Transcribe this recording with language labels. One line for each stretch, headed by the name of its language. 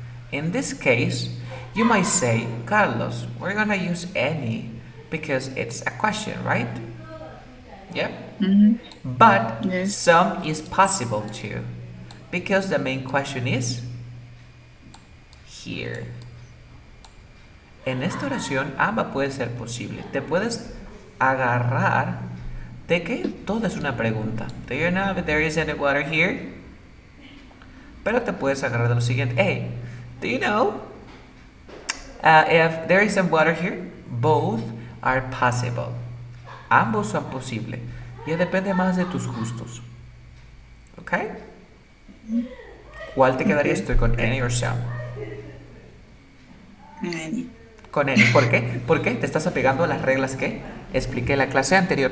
English: In this case, you might say, Carlos, we're gonna use any because it's a question, right? Yep. Mm-hmm. But Yes. some is possible too because the main question is here.
Spanish: En esta oración ambas puede ser posible. Te puedes agarrar de que todo es una pregunta.
English: Do you know if there is any water here?
Spanish: Pero te puedes agarrar de lo siguiente.
English: Hey, do you know if there is some water here? Both are possible.
Spanish: Ambos son posibles. Ya depende más de tus gustos. ¿Ok? ¿Cuál te quedaría
English: Okay.
Spanish: esto con any or some?
English: Any.
Spanish: Con any. ¿Por qué? ¿Por qué? Te estás apegando a las reglas que expliqué en la clase anterior.